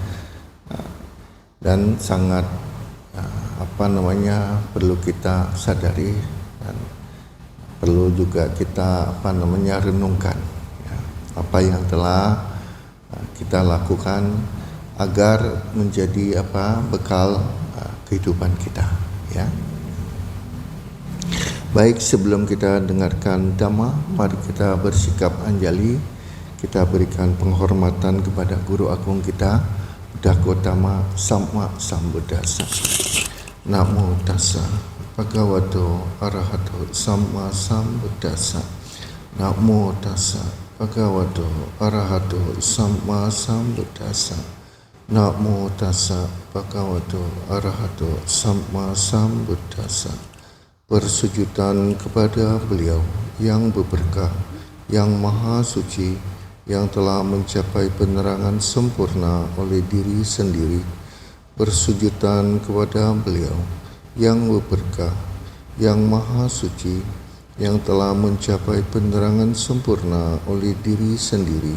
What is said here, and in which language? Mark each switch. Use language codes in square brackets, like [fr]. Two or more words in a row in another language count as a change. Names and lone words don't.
[id] Dan sangat perlu kita sadari dan perlu juga kita renungkan, ya, apa yang telah kita lakukan agar menjadi bekal kehidupan kita, ya. Baik, sebelum kita dengarkan Dhamma, mari kita bersikap anjali. Kita berikan penghormatan kepada Guru Agung kita, [pi] Buddha Gautama Samma Sambuddhassa. Namo tassa bhagavato arahato samma sambuddhassa. Namo tassa bhagavato arahato samma sambuddhassa. Namo tassa bhagavato arahato samma sambuddhassa. [id] Persujudan kepada beliau yang berberkah, yang maha suci, yang telah mencapai penerangan sempurna oleh diri sendiri. Persujudan kepada beliau yang berberkah, yang maha suci, yang telah mencapai penerangan sempurna oleh diri sendiri.